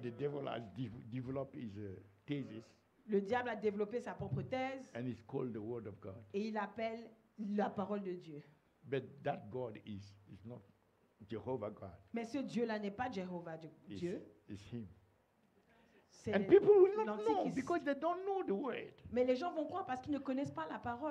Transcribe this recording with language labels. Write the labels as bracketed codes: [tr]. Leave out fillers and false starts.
[en] the devil has developed his thesis, [fr] Le diable a développé sa propre thèse [en] and it's called the Word of God. [fr] et il appelle la parole de Dieu. [en] But that God is not Jehovah God. [fr] Mais ce Dieu-là n'est pas Jéhovah [en] It's, [fr] Dieu, [en] it's Him. [fr] c'est [en] And people will not know [fr] l'Antichrist. [en] because they don't know the Word. [fr] Mais les gens vont croire parce qu'ils ne connaissent pas la parole.